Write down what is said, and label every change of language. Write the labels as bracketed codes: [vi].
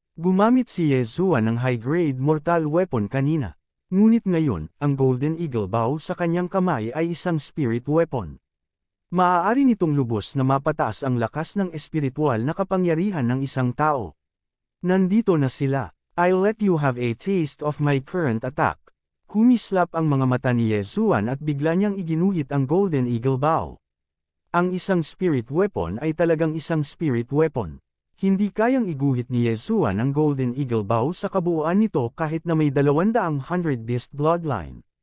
[tl] Gumamit si Yezuan ng high-grade mortal weapon kanina. Ngunit ngayon, ang Golden Eagle Bow sa kanyang kamay ay isang spirit weapon. Maaari nitong lubos na mapataas ang lakas ng espiritual na kapangyarihan ng isang tao. Nandito na sila. [en] I'll let you have a taste of my current attack. [tl] Kumislap ang mga mata ni Yezuan at bigla niyang iginuhit ang Golden Eagle Bow. Ang isang spirit weapon ay talagang isang spirit weapon. Hindi kayang iguhit ni Yezuan ang Golden Eagle Bow sa kabuuan nito kahit na may 200 beast bloodline.